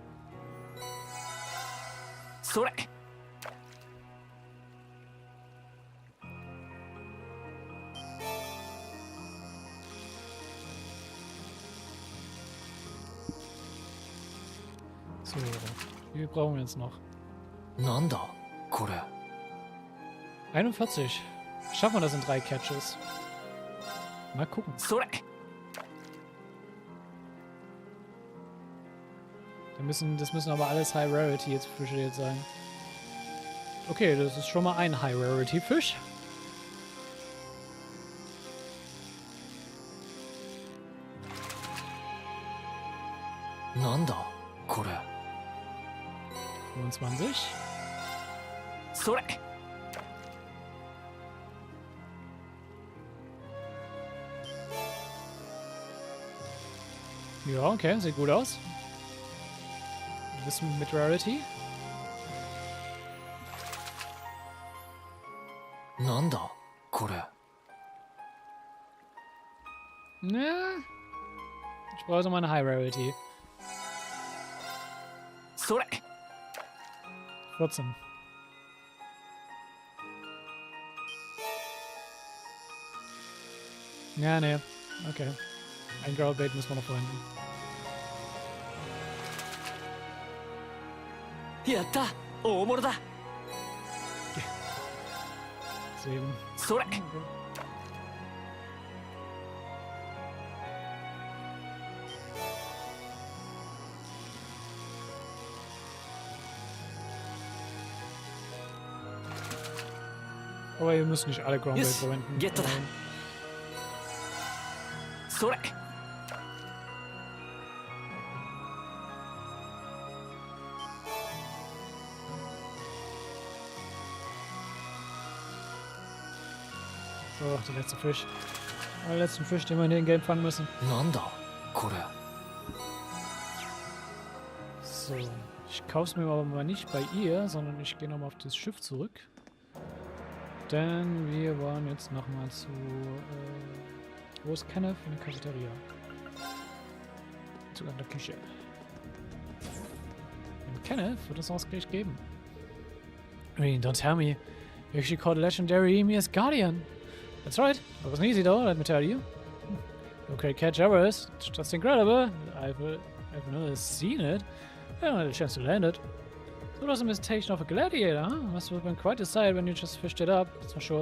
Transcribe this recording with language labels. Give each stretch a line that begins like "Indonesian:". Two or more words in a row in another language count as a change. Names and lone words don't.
Japanese: それ。
German: So, wie brauchen wir jetzt noch?
Japanese: なんだこれ。
German: 41. Schaffen wir das in 3 Catches? Mal gucken.
Japanese: それ。
German: Das müssen aber alles
English: High Rarity
German: jetzt Fische jetzt sein. Okay, das ist schon mal ein
English: High Rarity
German: Fisch.
Japanese: なんだ、これ.
German: 25.
Japanese: それ。
German: Ja, okay, sieht gut aus. Ein bisschen mit Rarity.
Japanese: なんだ、これ.
German: Ja. Ich brauche so mal eine
English: High Rarity.
Japanese: それ。
German: 14. Ja, ne. Okay. Ein Growlbait müssen wir noch vorhin.
Japanese: やった大物だ。
German: 7.
Japanese: それ。
German: Aber wir müssen nicht alle Groundbait verwenden.
English: Get to that.
Japanese: それ。
German: So, der letzte Fisch. Der letzte Fisch, den wir in den Game fangen müssen.
Japanese: なんだ、これ.
German: So, ich kaufe es mir aber mal nicht bei ihr, sondern ich gehe nochmal auf das Schiff zurück. Denn wir wollen jetzt nochmal zu... wo ist Kenneth? In der Cafeteria. Zu der Küche. Und Kenneth wird es uns gleich geben.
English: I mean, don't tell me. You actually called a legendary Emir's guardian. That's right. It wasn't easy though, let me tell you. No great catch ever is. It's just incredible. I've never seen it. I haven't had a chance to land it. It was a imitation of a gladiator, huh? Must have been quite a sight when you just fished it up, that's for sure.